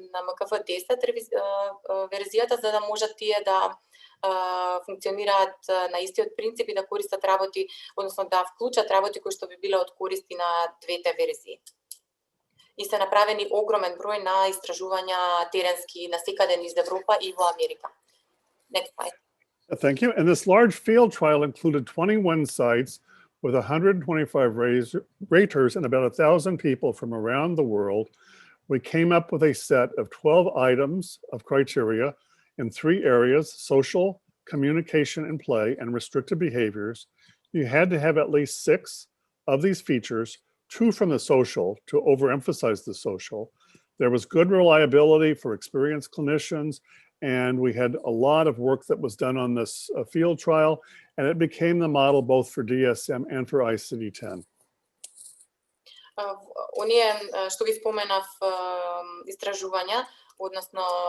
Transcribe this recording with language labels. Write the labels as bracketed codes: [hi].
[mk] МКФ-10 верзијата, за да можат тие да функционираат на истиот принцип и да користат работи, односно да вклучат работи кои што би биле од користи на двете верзии. И се направени огромен број на истражувања теренски насекаде низ Европа и во Америка. [en] Next slide. Thank you. And this large field trial included 21 sites with 125 raters and about 1,000 people from around the world. We came up with a set of 12 items of criteria in three areas: social, communication and play, and restricted behaviors. You had to have at least 6 of these features, 2 from the social to overemphasize the social. There was good reliability for experienced clinicians, and we had a lot of work that was done on this field trial, and it became the model both for DSM and for ICD-10. [mk] Оние што ги споменав истражувања, односно